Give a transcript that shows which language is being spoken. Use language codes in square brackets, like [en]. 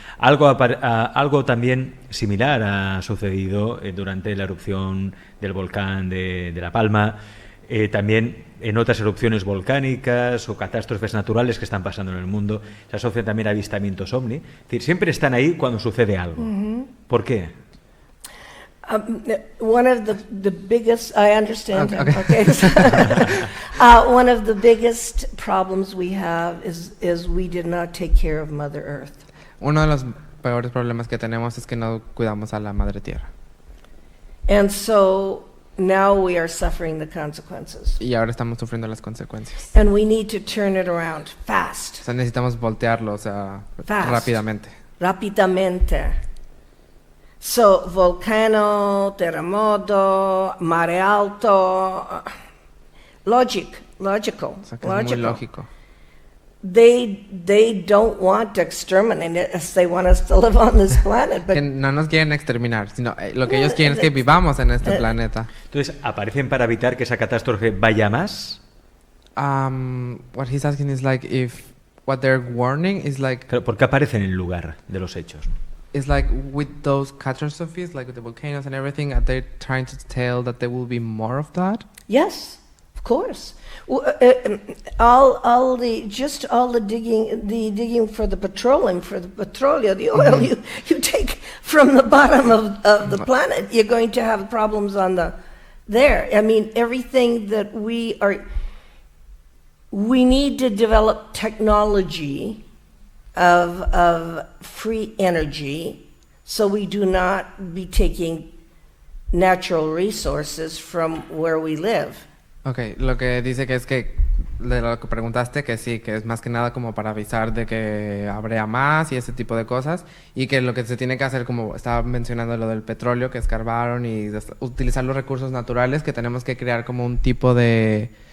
[es] Algo también similar ha sucedido durante la erupción del volcán de La Palma, también en otras erupciones volcánicas o catástrofes naturales que están pasando en el mundo. Se asocian también a avistamientos ovni. Es decir, siempre están ahí cuando sucede algo. ¿Por qué? [en] One of the biggest, I understand. Okay. One of the biggest problems we have is we did not take care of Mother Earth. [es] Uno de los peores problemas que tenemos es que no cuidamos a la Madre Tierra. [en] And so now we are suffering the consequences. [es] Y ahora estamos sufriendo las consecuencias. [en] And we need to turn it around fast. [es] O sea, necesitamos voltearlo, rápidamente. [en] Rápidamente. So, volcano, terremoto, [it] mare alto, [en] logical. [es] O sea, que es muy lógico. [en] They don't want to exterminate us. They want us to live on this planet. But [es] que no nos quieren exterminar, sino lo que ellos quieren es que vivamos en este planeta. Entonces, ¿aparecen para evitar que esa catástrofe vaya más? [en] What he's asking is like if what they're warning is like... [es] Claro, ¿por qué aparecen en el lugar de los hechos? [en] It's like with those catastrophes, like with the volcanoes and everything, are they trying to tell that there will be more of that? Yes, of course. All the digging for the petroleum, the oil you take from the bottom of the planet, you're going to have problems on there. I mean, everything that we need to develop technology of free energy, so we do not be taking natural resources from where we live. [es] Okay, lo que dice que es que de lo que preguntaste, que sí, que es más que nada como para avisar de que habría más y ese tipo de cosas, y que lo que se tiene que hacer, como estaba mencionando lo del petróleo que escarbaron, y utilizar los recursos naturales, que tenemos que crear como un tipo de